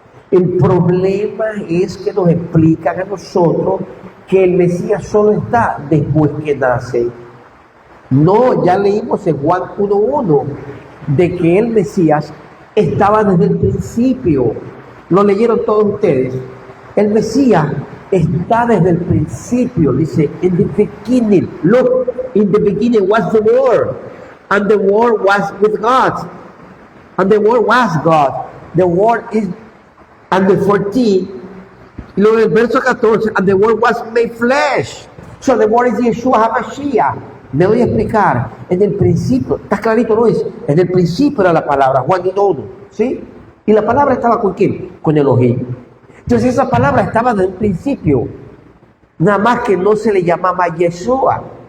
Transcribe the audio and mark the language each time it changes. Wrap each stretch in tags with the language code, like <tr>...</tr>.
<es>El problema es que nos explican a nosotros que el Mesías solo está después que nace. No, ya leímos en Juan 1:1 de que el Mesías estaba desde el principio. Lo leyeron todos ustedes. El Mesías está desde el principio.</es> <en>Dice, in the beginning, look, in the beginning was the Word, and the Word was with God, and the Word was God. The Word is, and the 14,</en> <es>y luego el verso 14,</es> <en>and the Word was made flesh. So the Word is Yeshua HaMashiach.</en> <es>Me voy a explicar. En el principio, está clarito, ¿no es? En el principio era la palabra, Juan 1:1, ¿sí? Y la palabra estaba con quién? Con Elohim. Entonces esa palabra estaba desde el principio. Nada más que no se le llamaba Yeshua.</es>